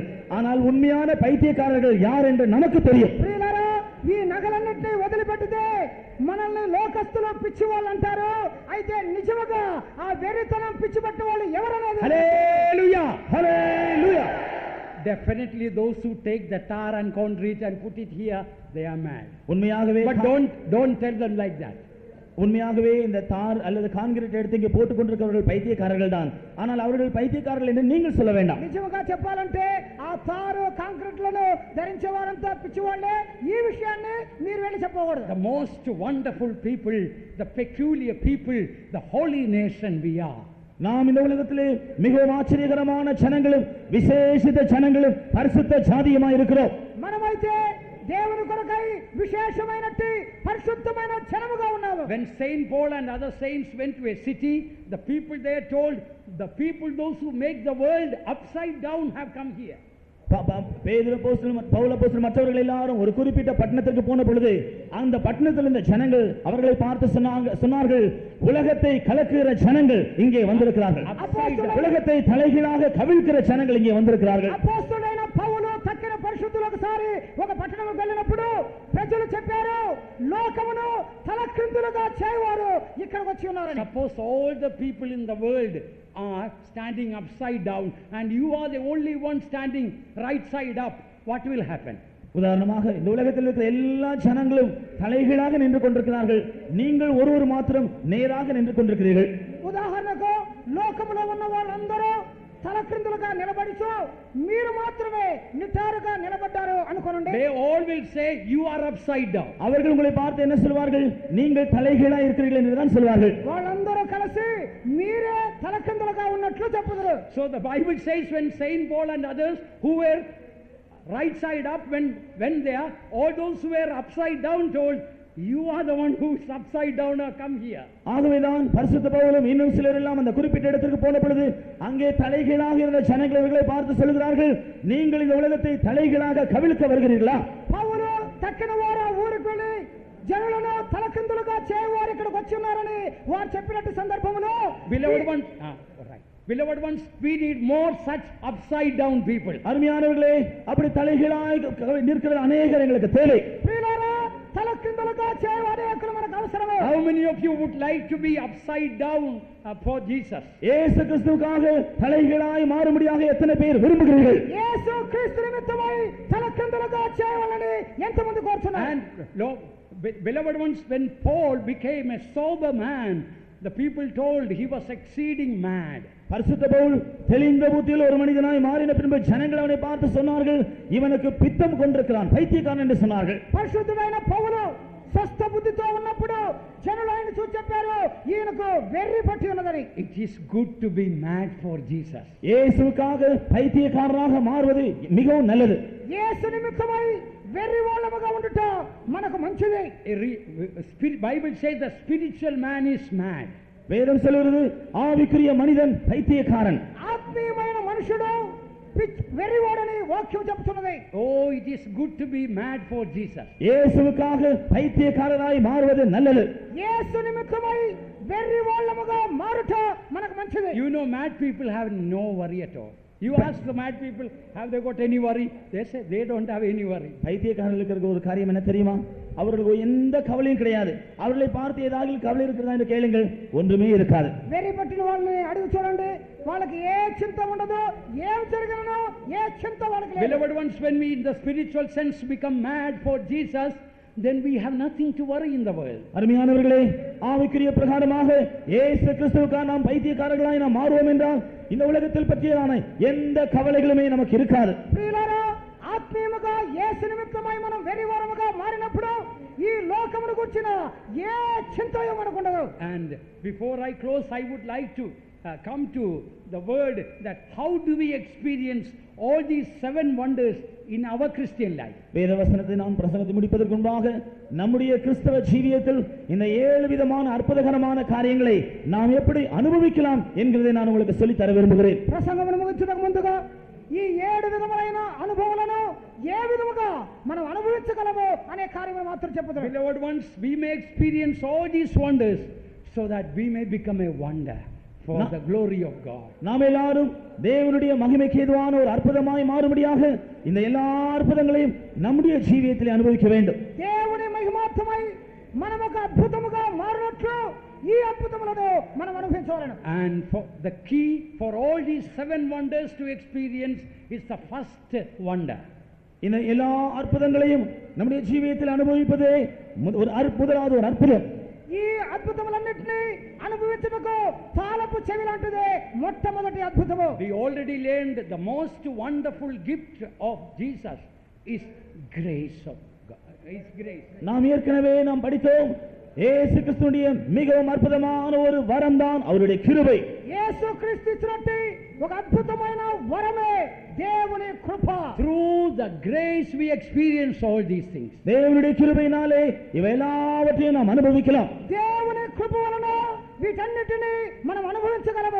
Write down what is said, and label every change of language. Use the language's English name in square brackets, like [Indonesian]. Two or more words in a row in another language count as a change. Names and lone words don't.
[Tamil] ஆனால் உண்மையான பைத்தியக்காரர்கள் யார் என்று நமக்கு தெரியும். [Telugu] ఈ నగలన్నింటినీ వదిలిపెట్టితే మనల్ని లోకస్తులు పిచ్చి వాళ్ళు అంటారు. అయితే నిజంగా ఆ వెర్రితనం పిచ్చి పట్టిన వాళ్ళు ఎవరనేది హల్లెలూయా హల్లెలూయా. [English] Definitely those who take the tar and concrete and put it here, they are mad. [Tamil] உண்மையாகவே [English] But don't tell them like that. [Tamil] உண்மையாகவே இந்த தார் அல்லது கான்கிரீட் எடுத்து இங்கே போட்டுக் கொண்டிருக்கிறவர்கள் பைத்தியக்காரர்கள் தான். ஆனால் அவர்கள் பைத்தியக்காரர்கள் என்று நீங்கள் சொல்ல வேண்டாம். [Telugu] నిజంగా చెప్పాలంటే ఆ తారు కాంక్రీట్లను ధరించే వారంతా పిచ్చివాళ్లే. ఈ విషయాన్ని మీరు వెళ్ళి చెప్పకూడదు. [English] The most wonderful people, the peculiar people, the holy nation we are. [Tamil] நாம் இந்த உலகத்திலே மிகவும் ஆச்சரியகரமான ஜனங்களும் விசேஷித்த ஜனங்களும் பரிசுத்த ஜாதியுமாய் இருக்கிறோம். [Telugu] మనమైతే దేవుని కొరకై విశేషమైనట్టి పరిశుద్ధమైన జనముగా ఉన్నాము. [English] When Saint Paul and other saints went to a city, the people there told, the people those who make the world upside down have come here. [Tamil] பேதுரு அப்போஸ்தலன் பவுல் அப்போஸ்தலன் மற்றவர்கள் எல்லாரும் ஒரு குறிப்பிட்ட பட்டணத்திற்கு போன பொழுது அந்த பட்டணத்தில் இருந்த ஜனங்கள் அவர்களை பார்த்து சொன்னார்கள், உலகத்தை கலக்குகிற ஜனங்கள் இங்கே வந்திருக்கிறார்கள். உலகத்தை தலைகீழாக கவிழ்க்கிற ஜனங்கள் இங்கே வந்திருக்கிறார்கள். [Telugu] అపోస్తలుడైన పౌలు తక్కిన పరిశుద్ధులు ఒకసారి ఒక పట్టణంకి వెళ్ళినప్పుడు ప్రజలు చెప్పారు, లోకమును తలక్రిందులుగా చేయవారు ఇక్కడికి వచ్చి ఉన్నారని. [English] Suppose all the people in the world are standing upside down and you are the only one standing right side up, what will happen? [Tamil] உதாரணமாக இந்த உலகத்தில் இருக்கிற எல்லா ஜனங்களும் தலைகீழாக நின்று கொண்டிருக்கிறார்கள், நீங்கள் ஒருவர் மாத்திரம் நேராக நின்று கொண்டிருக்கிறீர்கள். [Telugu] ఉదాహరణకు లోకములో ఉన్న వాళ్ళందరూ తలక్రిందులుగా నిలబడిచో మీరు మాత్రమే నిటారుగా నిలబడ్డారు అనుకోనండి. [English] They all will say you are upside down. [Tamil] அவர்கள் உங்களை பார்த்து என்ன சொல்வார்கள்? நீங்கள் தலைகீழா இருக்கிறீர்கள் என்று தான் சொல்வார்கள். [Telugu] వాళ్ళందరూ కలిసి మీరే తలక్రిందులుగా ఉన్నట్లు చెప్పుదురు. [English] So the Bible says when Saint Paul and others who were right side up when they are, all those who were upside down told, you are the one who is upside down, or come here. [Tamil] ஆகவேதான் பரிசுத்த பவுலும் இன்னும் சிலர் எல்லாம் அந்த குறிப்பிட்ட இடத்திற்கு போன பொழுது அங்கே தலைகீழாக இருந்த ஜனங்கள் இவர்களை பார்த்து சொல்கிறார்கள், நீங்கள் இந்த உலகத்தை தலைகீழாக கவிழ்க்க வருகிறீர்களா? [Telugu] పౌలు తక్కిన వారు ఊరికి వెళ్ళి జనులను తలకిందులుగా చేయవారు ఇక్కడికి వచ్చి ఉన్నారని వారు చెప్పినట్టు సందర్భంలో [English] Beloved ones, we need more such upside down people. [Tamil] அருமையானவர்களே, அப்படி தலைகீழாய் நிற்கிற அநேகர் எங்களுக்கு தேவை. [Telugu] ప్రియులారా, తలకిందులుగా చేయవారు అక్కడ మనకు అవసరమే. [English] How many of you would like to be upside down for Jesus? [Tamil] இயேசு கிறிஸ்துவுக்காக தலைகீழாய் மாறும்படியாக எத்தனை பேர் விரும்புகிறீர்கள்? [Telugu] యేసు క్రీస్తు నిమిత్తమై తలకిందులుగా చేయవాలని ఎంతమంది కోరుతున్నారు? [English] And beloved ones, when Paul became a sober man, the people told he was exceeding mad. [Tamil] பரிசுத்த பவுல் தெளிந்த புத்தியில் ஒரு மனிதனாய் மாறின பின்பு ஜனங்கள் அவனை பார்த்து சொன்னார்கள், இவனுக்கு பித்தம் கொண்டிருக்கிறான், பைத்தியக்காரன் என்று சொன்னார்கள். [Telugu] పరిశుద్ధుడైన పౌలు స్వస్థ బుద్ధితో ఉన్నప్పుడు జనులు ఆయన చూసి చెప్పారు, ఈయనకు వెర్రి పట్టి ఉన్నదని. [English] It is good to be mad for Jesus. [Tamil] இயேசுவுக்காக பைத்தியக்காரராக மாறுவது மிகவும் நல்லது. [Telugu] యేసు నిమిత్తమై వెర్రి వాళ్ళముగా ఉండుట మనకు మంచిది. [English] Bible says the spiritual man is mad. [Tamil] வேதம் சொல்கிறது ஆவிக்குரிய மனிதன் பைத்தியக்காரன். [Telugu] ఆత్మీయమైన మనుషుడు వెర్రివాడని వాక్యం చెప్తున్నది. [English] Oh, it is good to be mad for Jesus. [Tamil] இயேசுவுக்காக பைத்தியக்காரராய் மாறுவது நல்லது. [Telugu] యేసు నిమిత్తమై వెర్రి వాళ్ళముగా మారుట మనకు మంచిది. [English] You know, mad people have no worry at all. You ask the mad people, have they got any worry? They say they don't have any worry. [Tamil] பைத்தியக்காரர்களுக்கு இருக்கிற ஒரு காரியம் என்ன தெரியுமா? அவர்களுக்கு எந்த கவலையும் கிடையாது. அவர்களை பார்த்து ஏதாவது கவலை இருக்கிறதா என்று கேளுங்கள், ஒன்றுமே இருக்காது. [Telugu] వెర్రి పట్టిన వాళ్ళని అడిగి చూడండి, వాళ్ళకి ఏ చింత ఉండదు, ఏం జరిగినో ఏ చింత వాళ్ళకి లేదు. [English] Beloved ones, when we in the spiritual sense become mad for Jesus, then we have nothing to worry in the world. [Tamil] அருமையானவர்களே, ஆவிக்குரிய பிரகாரமாக இயேசு கிறிஸ்துவுக்காக நாம் பைத்தியக்காரர்களாய் நாம் மாறுவோம் என்றால் இந்த உலகத்தில் பற்றியதான எந்த கவலைகளுமே நமக்கு இருக்காது. [Telugu] ప్రియులారా, ఆత్మీయముగా యేసు నిమిత్తమై మనం వెర్రివారముగా మారినప్పుడు ఈ లోకమును గురించిన ఏ చింతయో మనకు ఉండదు. [English] And before I close, I would like to come to the word that how do we experience all these 7 wonders in our Christian life. [Tamil] வேதவசனத்தை நாம் பிரசங்கத்தை முடிப்பதற்கு முன்பாக நம்முடைய கிறிஸ்தவ ஜீவியத்தில் இந்த 7 விதமான அற்புதகரமான காரியங்களை நாம் எப்படி அனுபவிக்கலாம் என்கிறதை நான் உங்களுக்கு சொல்லித் தர விரும்புகிறேன். [Telugu] ప్రసంగమును ముగించడానికి ముందుగా ఈ 7 విధములైన అనుభవాలను ఏ విధముగా మనం అనుభవించగలమో అనే కార్యము మాత్రం చెప్పుదాం. [English] Beloved ones, we may experience all these wonders so that we may become a wonder for the glory of God. [Tamil] நாம் எல்லாரும் தேவனுடைய மகிமைக்கு ஏதுவான ஒரு அற்புதமாய் மாறும்படியாக இந்த எல்லா அற்புதங்களையும் நம்முடைய ஜீவியத்தில் அனுபவிக்க வேண்டும். [Telugu] దేవుని మహిమార్థమై మనం ఒక అద్భుతముగా మారినట్లు ఈ అద్భుతములను మనం అనుభవించాలను. [English] And for the key for all these 7 wonders to experience is the first wonder. [Tamil] இந்த எல்லா அற்புதங்களையும் நம்முடைய ஜீவியத்தில் அனுபவிப்பதே முதலாவது ஒரு அற்புதம். [Telugu] ఈ అద్భుతములన్నిటినీ అనుభవించుటకు తాళపు చెవి లాంటిదే మొట్టమొదటి అద్భుతము. [English] We already learned the most wonderful gift of Jesus is grace of God. Is grace. [Tamil] நாம் ஏற்கனவே நாம் படித்தோம், இயேசு கிறிஸ்துவுடைய மிகவும் அற்புதமான ஒரு வரம் தான் அவருடைய கிருபை. [Telugu] యేసు క్రీస్తు ఇచ్చినట్టు ఒక అద్భుతమైన వరమే దేవుని కృప. [English] Through the grace we experience all these things. [Tamil] தேவனுடைய கிருபையினாலே இவை எல்லாவற்றையும் நாம் அனுபவிக்கலாம். [Telugu] దేవుని కృప వలన వీటన్నిటిని మనం అనుభవించగలము.